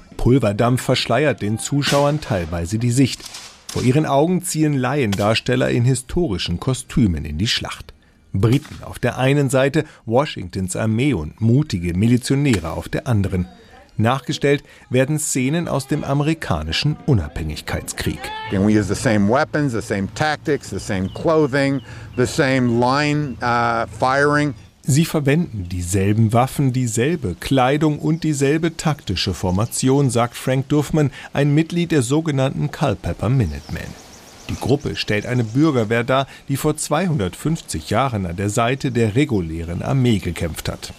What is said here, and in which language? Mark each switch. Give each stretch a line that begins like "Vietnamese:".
German: Pulverdampf verschleiert den Zuschauern teilweise die Sicht. Vor ihren Augen ziehen Laiendarsteller in historischen Kostümen in die Schlacht. Briten auf der einen Seite, Washingtons Armee und mutige Milizionäre auf der anderen. Nachgestellt werden Szenen aus dem amerikanischen Unabhängigkeitskrieg.
English: We use the same weapons, the same tactics, the same clothing, the same line firing.
German: Sie verwenden dieselben Waffen, dieselbe Kleidung und dieselbe taktische Formation, sagt Frank Duffman, ein Mitglied der sogenannten Culpeper Minutemen. Die Gruppe stellt eine Bürgerwehr dar, die vor 250 Jahren an der Seite der regulären Armee gekämpft hat.